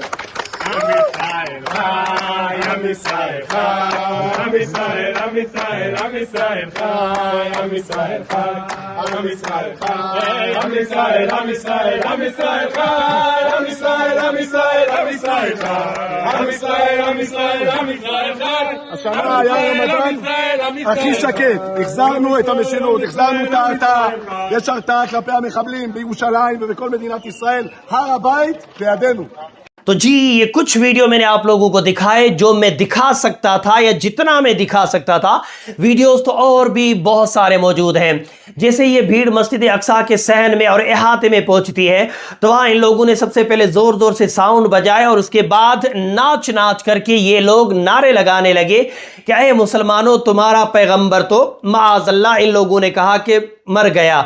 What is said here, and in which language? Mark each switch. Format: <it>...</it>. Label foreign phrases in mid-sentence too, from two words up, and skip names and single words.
<he>עם ישראל חי, עם ישראל חי, עם ישראל, עם ישראל, עם ישראל חי, עם ישראל חי, עם ישראל חי, עם ישראל, עם ישראל, עם ישראל חי, עם ישראל, עם ישראל, עם ישראל חי, עם ישראל, עם ישראל, עם ישראל חי. השנה היה רמדאן הכי שקט, החזרנו את המשילות, החזרנו את ההרתעה. יש הרתעה כלפי המחבלים בירושלים ובכל מדינת ישראל. הר הבית בידינו.</he> <hi>तो जी ये कुछ वीडियो मैंने आप लोगों को दिखाए जो मैं दिखा सकता था या जितना मैं दिखा सकता था। वीडियोस तो और भी बहुत सारे मौजूद हैं। जैसे ये भीड़ मस्जिद अक्सा के सहन में और अहाते में पहुंचती है तो वहाँ इन लोगों ने सबसे पहले जोर जोर से साउंड बजाए और उसके बाद नाच नाच करके ये लोग नारे लगाने लगे कि ऐ मुसलमानों, तुम्हारा पैगंबर तो माअज़ल्लाह, इन लोगों ने कहा कि मर गया।</hi>